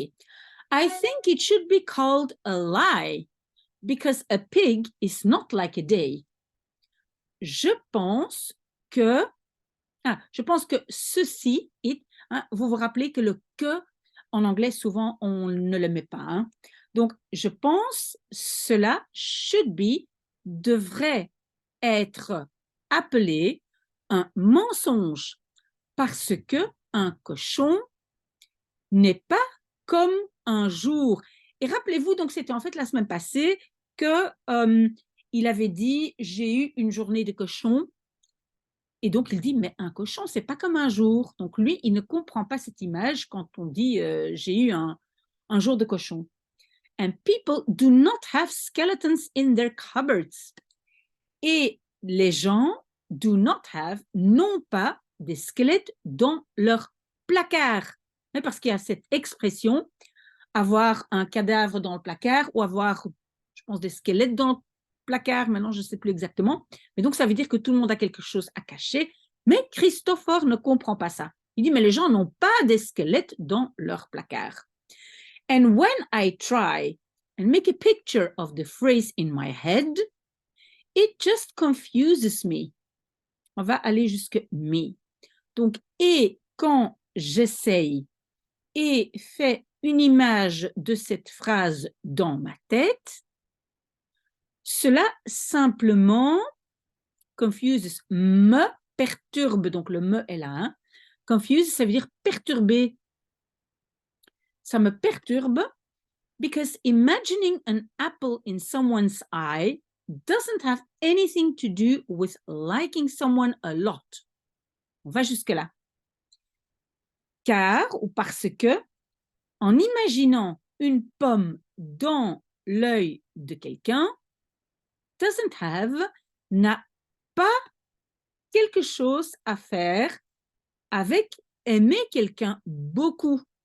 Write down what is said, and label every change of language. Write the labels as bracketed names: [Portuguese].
[English] I think it should be called a lie because a pig is not like a day. [French] Je pense que, je pense que ceci, vous vous rappelez que le que en anglais, souvent, on ne le met pas. Hein. Donc, je pense cela [English] should be [French] devrait être appelé un mensonge parce que un cochon n'est pas comme un jour. Et rappelez-vous, donc c'était en fait la semaine passée que il avait dit j'ai eu une journée de cochon. Et donc il dit mais un cochon c'est pas comme un jour. Donc lui il ne comprend pas cette image quand on dit j'ai eu un jour de cochon. [English] And people do not have skeletons in their cupboards. [French] Et les gens [English] do not have, [French] n'ont pas des squelettes dans leur placard. Mais parce qu'il y a cette expression, avoir un cadavre dans le placard ou avoir, je pense, des squelettes dans le placard, maintenant je ne sais plus exactement. Mais donc ça veut dire que tout le monde a quelque chose à cacher. Mais Christopher ne comprend pas ça. Il dit, mais les gens n'ont pas des squelettes dans leur placard. [English] And when I try and make a picture of the phrase in my head, it just confuses me. [French] On va aller jusque me. Donc, et quand j'essaye et fais une image de cette phrase dans ma tête, cela simplement confuses, me perturbe. Donc, le me est là. Hein. Confuse, ça veut dire perturber. Ça me perturbe [English] because imagining an apple in someone's eye doesn't have anything to do with liking someone a lot. [French] On va jusque-là. Car ou parce que, en imaginant une pomme dans l'œil de quelqu'un, [English] doesn't have, [French] n'a pas quelque chose à faire avec aimer quelqu'un beaucoup.